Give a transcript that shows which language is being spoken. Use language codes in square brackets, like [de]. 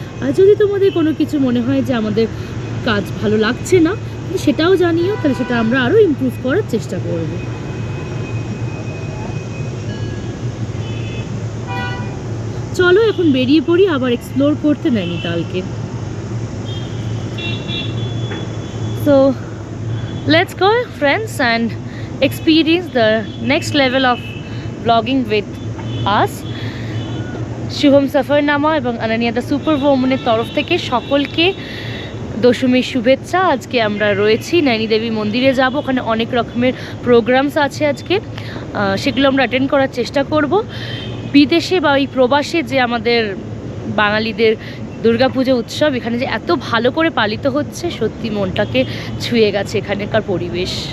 [bn] আর যদি তোমাদের কোনো কিছু মনে হয় যে আমাদের কাজ ভালো লাগছে না, সেটাও জানিও, তাহলে সেটা আমরা আরও ইমপ্রুভ করার চেষ্টা করব। চলো এখন বেরিয়ে পড়ি আবার এক্সপ্লোর করতে নৈনিতালকে। [en] So let's go friends and experience the next level of vlogging with us. [bn] Shubham সফরনামা এবং আনানিয়া দ্য সুপার ওম্যানের তরফ থেকে সকলকে দশমীর শুভেচ্ছা। আজকে আমরা রয়েছি নৈনী দেবী মন্দিরে যাব, ওখানে অনেক রকমের প্রোগ্রামস আছে আজকে, সেগুলো আমরা অ্যাটেন্ড করার চেষ্টা করব। বিদেশে বা এই প্রবাসে যে আমাদের বাঙালিদের দুর্গাপুজো উৎসব এখানে যে এত ভালো করে পালিত হচ্ছে, সত্যি মনটাকে ছুঁয়ে গেছে এখানকার পরিবেশ।